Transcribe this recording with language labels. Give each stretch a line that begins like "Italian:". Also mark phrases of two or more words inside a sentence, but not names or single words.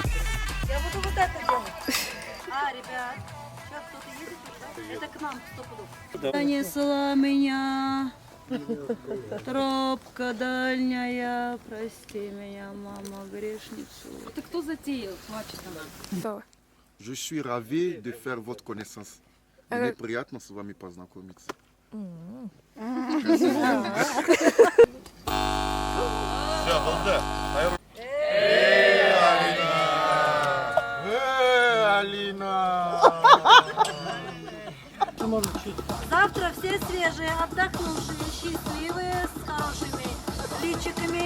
Russian: Я буду вот это делать. Ребят, сейчас кто-то едет уже, да? Это к нам, стопудов. Занесла меня тропка дальняя, прости меня, мама, грешницу. Это кто затеял? Хватит она. Что?
French: Je suis ravi de faire votre connaissance.
Russian: Мне приятно с вами познакомиться. Все, балда. Алина! Завтра все свежие, отдохнувшие, счастливые, с хорошими личиками.